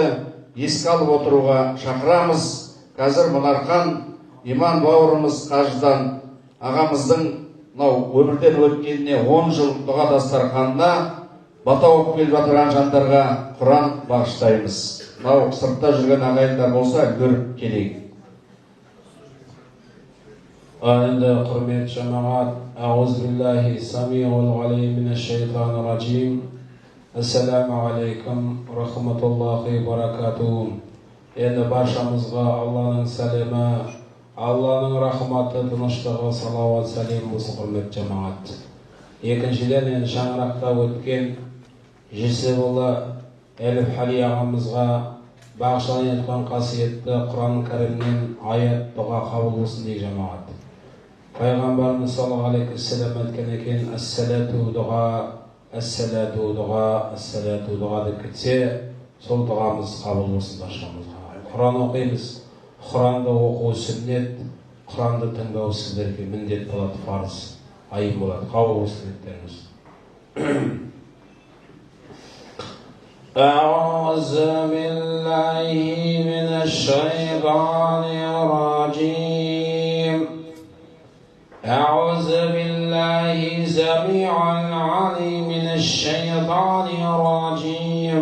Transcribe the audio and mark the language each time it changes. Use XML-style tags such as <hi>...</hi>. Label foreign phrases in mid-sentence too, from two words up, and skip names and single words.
<kk>Еске алып отыруға шақырамыз. Қазір Мұнархан иман бауырымыз қажыдан ағамыздың өмірден өткеніне 10 жыл дұға дастарханына бата оқып келіп жатырған жандарға Құран бағыштаймыз. Мынау сыртта жүрген ағайындар болса үлгеріп келейік. Енді құрмет жамағат,</kk> <ar>أعوذ بالله السميع العليم من الشيطان الرجيم. السلام عليكم رحمة الله بركاته.</ar> <kk>Енді баршамызға Алланың сәлемі, Алланың рахматы, тыныштығы, салауат, сәлем болсын құрмет жамағат. Екіншіден, шаңырақта өткен Жесебұлы Әліп Хали ағамызға бағышталып жатқан қасиетті Құран кәрімнен аят дұға қабыл болсын дейді жамағат. Пайғамбарымыз</kk> <ar>صلى الله عليه وسلم</ar> <kk>айтқан екен: «Әс-салату дұға, әс-салату дұға, әс-салату дұға» деп кетсе, сол дұғамыз қабыл болсын баршамызға. Құран оқимыз. Құранды оқу сүннет, Құранды тыңдау сіздерге міндет болады, парыз, айым болады. Қабыл болсын ниеттеріңіз.</kk> <ar>أعوذ بالله من الشيطان الرجيم. أعوذ بالله سميع العليم من الشيطان الرجيم.</ar>